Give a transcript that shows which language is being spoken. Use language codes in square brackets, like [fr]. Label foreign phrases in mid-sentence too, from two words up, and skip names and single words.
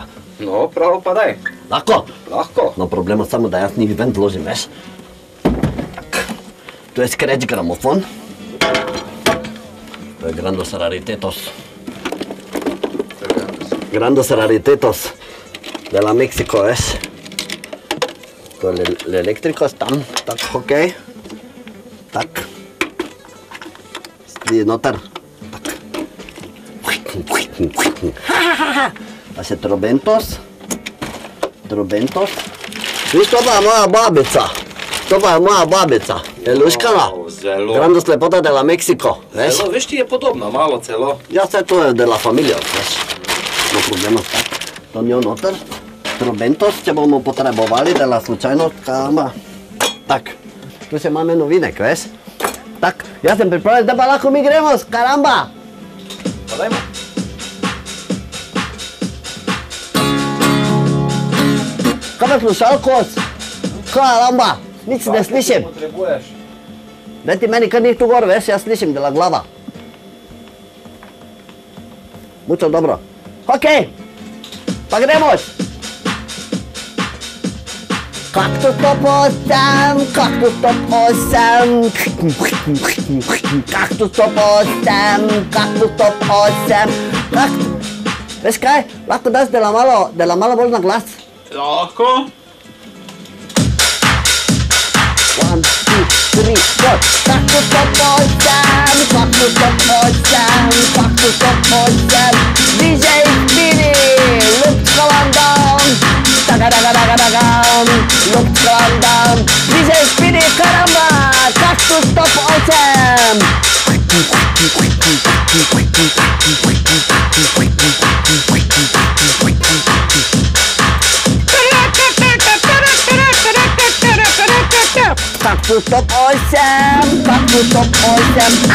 [sl] No, prav pa daj. Lahko? Lahko. [es] No problemos, [sl] samo da jaz njih ven vložim, veš. Tak. Tu je scratch gramofon. To je Grandos Raritetos. Grandos Raritetos. [es] De la México, ¿ves? Con el eléctrico están, tak, ok. [sl] Tak. [es] Y notar. [sl] Tak. [es] Hace trombentos. [sl] ¿Ves? To pa je moja babica. Je luškala. Zelo. [es] Grandos lepota de la México, ¿ves? [sl] Zelo, veš, ti je podobna, malo celo. Ja, vse to je [es] de la familia, [sl] veš. [es] No problema, [sl] tak. To njo noter. Trombentos, če bomo potrebovali, da la slučajno, karamba. Tak, tu se imam eno vinek, veš? Tak, jaz sem pripravljen, da pa lahko mi gremo, karamba! Pa dajmo. Kaj me slušalkos? Karamba, nič ne slišim. Potrebuješ. Daj ti meni kar njih tu gor, veš, jaz slišim [es] de la [sl] glava. Mucho dobro. Okej, pa gremo! Kaktus top 8, kaktus top 8, kaktus top 8, kaktus top 8, Veš kaj, lahko daš dela malo bolj na glas. Lahko. 1, 2, 3, 4, kaktus top 8, kaktus top 8, kaktus top 8, DJ Spidi, [en] look calm down. Look down, [sl] DJ Spidi, karamba, kaktus top 8. Kaktus top 8, kaktus top 8.